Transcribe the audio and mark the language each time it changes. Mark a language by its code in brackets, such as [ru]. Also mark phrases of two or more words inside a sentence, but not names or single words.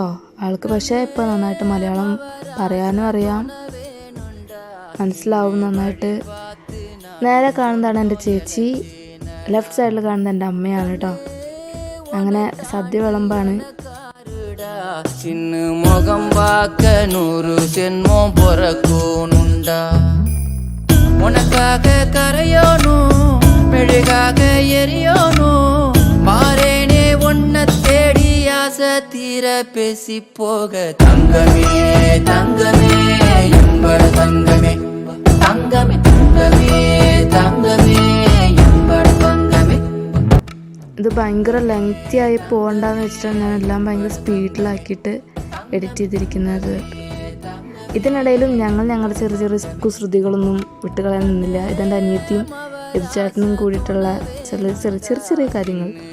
[ml] ആൾക്ക് പക്ഷേ ഇപ്പോൾ നന്നായിട്ട് മലയാളം പറയാനും അറിയാം, മനസ്സിലാവും നന്നായിട്ട്. നേരെ കാണുന്നതാണ് എൻ്റെ ചേച്ചി, [en] left side [ml] കാണുന്നത് എൻ്റെ അമ്മയാണ് കേട്ടോ. അങ്ങനെ സദ്യ വിളമ്പാണ്. [ta] சின்னு முகம் பாக்க 100 ஜென்மம் பொறக்கூனுண்டா உனக்காக கரையோனும் மெழுகாக எரியோனும் மாறேனே உன்னை தேடி ஆசை தீர பேசி போக தங்கமே தங்கமே என்பட தங்கமே தங்கமே தங்கமே தங்கமே என்பட தங்கமே. [ml] ഇത് ഭയങ്കര ലെങ്തി ആയി പോകണ്ടെന്ന് വെച്ചിട്ടാണ് ഞാൻ എല്ലാം ഭയങ്കര സ്പീഡിലാക്കിയിട്ട് എഡിറ്റ് ചെയ്തിരിക്കുന്നത്. ഇതിനിടയിലും ഞങ്ങളുടെ ചെറിയ ചെറിയ കുസൃതികളൊന്നും വിട്ടുകളയാൻ നിന്നില്ല. ഇതെൻ്റെ അനിയത്തിയും ചേട്ടനും കൂടിയിട്ടുള്ള ചെറിയ ചെറിയ ചെറിയ ചെറിയ കാര്യങ്ങൾ.